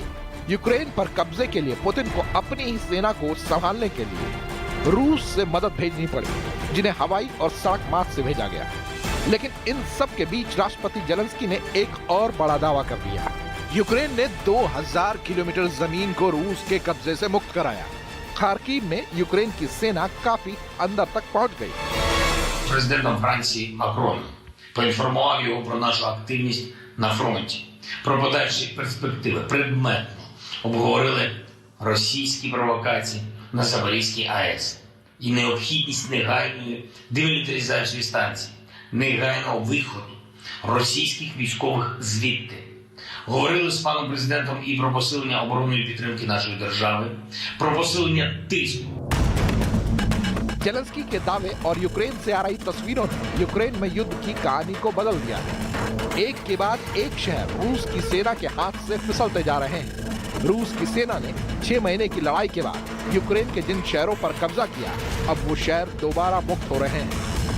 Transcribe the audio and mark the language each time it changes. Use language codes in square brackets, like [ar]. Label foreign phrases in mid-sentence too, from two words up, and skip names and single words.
[hi] यूक्रेन पर कब्जे के लिए पुतिन को अपनी ही सेना को संभालने के लिए रूस से मदद भेजनी पड़ी, जिन्हें हवाई और सड़क मार्ग से भेजा गया। लेकिन इन सब के बीच राष्ट्रपति जेलेंस्की ने एक और बड़ा दावा कर दिया। यूक्रेन ने 2000 किलोमीटर जमीन को रूस के कब्जे से मुक्त कराया। खार्किव में यूक्रेन की सेना काफी अंदर तक पहुंच गई। [uk] Президентом Франції Макрон поінформував його про нашу активність на фронті, про подальші перспективи, предметно обговорили російські провокації на Запорізькій АЕС і необхідність негайної демілітаризації станції, негайного виходу російських військових звідти. Говорили з паном президентом і про посилення оборонної підтримки нашої держави, про посилення тиску. [hi] जेलेंस्की के दावे और यूक्रेन से आ रही तस्वीरों ने यूक्रेन में युद्ध की कहानी को बदल दिया है। एक के बाद एक शहर रूस की सेना के हाथ से फिसलते जा रहे हैं। रूस की सेना ने 6 महीने की लड़ाई के बाद यूक्रेन के जिन शहरों पर कब्जा किया, अब वो शहर दोबारा मुक्त हो रहे हैं।